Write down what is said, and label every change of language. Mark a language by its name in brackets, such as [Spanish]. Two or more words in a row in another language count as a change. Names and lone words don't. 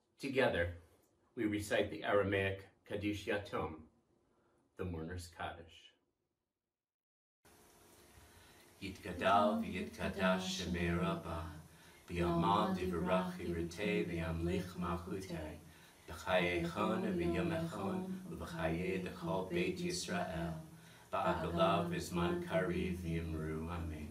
[English] together, we recite the Aramaic Kaddish Yatom, the mourner's Kaddish. [Aramaic] יתגדל ויתקדש שמה רבא, בעלמא דברא כרעותה, וימליך מלכותה, בחייכון וביומיכון ובחיי דכל בית ישראל, בעגלא ובזמן קריב ואמרו אמן.